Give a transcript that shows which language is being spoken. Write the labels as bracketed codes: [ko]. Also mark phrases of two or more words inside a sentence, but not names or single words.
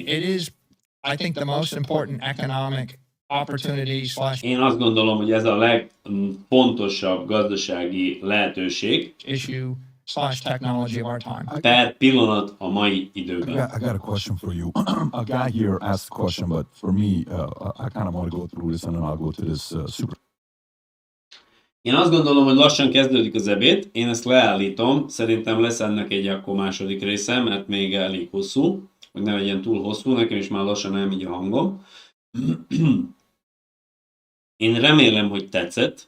[en] It is, I think, the most important economic opportunity / [hu] Én azt gondolom, hogy ez a legfontosabb gazdasági lehetőség [en] issue / technology of our time. [hu] per pillanat a mai [en] I [hu] időben. [en] got a question for you. A guy here asked a question, but for me, I kind of want to go through this and then I'll go to this super. [hu] Én azt gondolom, hogy lassan kezdődik az ebéd, én ezt leállítom, szerintem lesz ennek egy akkor második része, mert még elég hosszú, hogy ne legyen túl hosszú, nekem is már lassan elmegy a hangom. Én remélem, hogy tetszett.